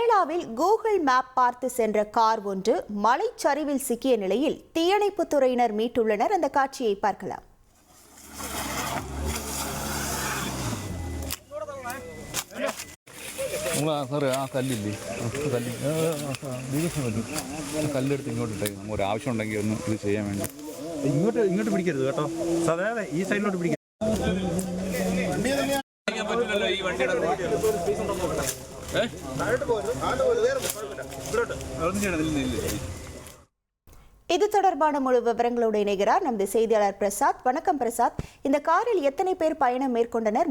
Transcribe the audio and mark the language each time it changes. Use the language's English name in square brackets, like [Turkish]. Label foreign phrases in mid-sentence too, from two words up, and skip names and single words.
[Tamil] கோவாவில் கூகுள் மேப் பார்த்து சென்ற கார் ஒன்று மலைச்சரிவில் சிக்கிய நிலையில் தீயணைப்புத் துறையினர் மீட்டுள்ளனர். அந்த காட்சியை பார்க்கலாம். [Malayalam] കല്ലെടുത്ത് ഇങ്ങോട്ട് ഒരു ആവശ്യം ഉണ്ടെങ്കിൽ ഒന്ന് ഇത് ചെയ്യാൻ വേണ്ടി ഇങ്ങോട്ട് പിടിക്കരുത് കേട്ടോ, സാധാരണ ഈ സൈഡിലോട്ട് പിടിക്കരുത്. [Tamil] இது தொடர்பான முழு விவரங்களோடு இணைகிறார் நமது செய்தியாளர் பிரசாத். வணக்கம் பிரசாத், இந்த காரில் எத்தனை பேர் பயணம் மேற்கொண்டனர்?